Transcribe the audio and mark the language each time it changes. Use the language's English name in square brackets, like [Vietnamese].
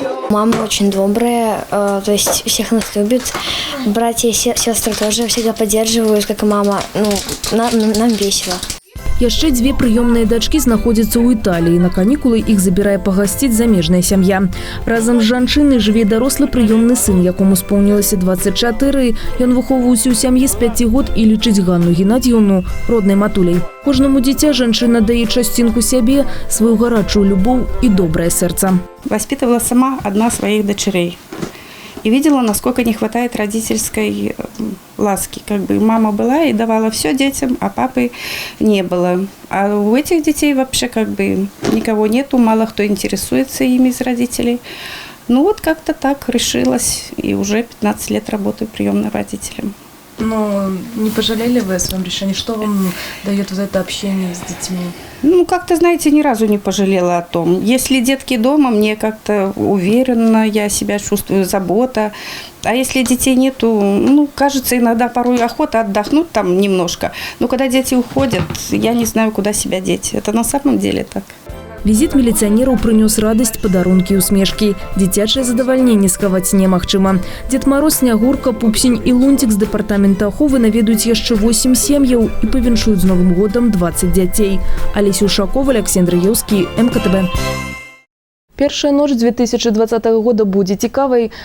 [Russian] Мама очень добрая, то есть всех нас любит. Братья и сестры тоже всегда поддерживают, как и мама. Нам весело. [Belarusian] Яшчэ 2 прыёмныя дачкі знаходзяцца ў Італіі. На канікулы іх забірае пагасціць замежная сям'я. Разам з жанчынай жыве дарослы прыёмны сын, якому споўнілася 24. Ён выхоўваўся ў сям'і з 5 год і лічыць Ганну Геннадьевну роднай матуляй. Кожнаму дзіця жанчына дае частинку сябе, свою гарачую любоў і добрае сэрца. [Russian] Воспитывала сама одна своих дочерей. И видела, насколько не хватает родительской ласки. Как бы мама была и давала все детям, а папы не было. А у этих детей вообще как бы никого нету, мало кто интересуется ими из родителей. Ну вот как-то так решилась, и уже 15 лет работаю приемным родителем. Но не пожалели вы о своем решении? Что вам дает вот это общение с детьми? Ну, как-то, знаете, ни разу не пожалела о том. Если детки дома, мне как-то уверенно, я себя чувствую, забота. А если детей нету, ну, кажется, иногда порой охота отдохнуть там немножко. Но когда дети уходят, я не знаю, куда себя деть. Это на самом деле так. [Belarusian] Візіт міліцыянераў прынёс радасць, падарункі і усмешкі. Дзіцячае задавальненне схаваць немагчыма. Дед Мороз, Снягурка, Пупсень і Лунтик з дэпартамента аховы наведуць яшчэ 8 сем'яў і павіншуюць з Новым годам 20 дзяцей. Алеся Ушакова, Александр Яўскі, МКТБ. Першая ноч 2020 года будзе цікавай.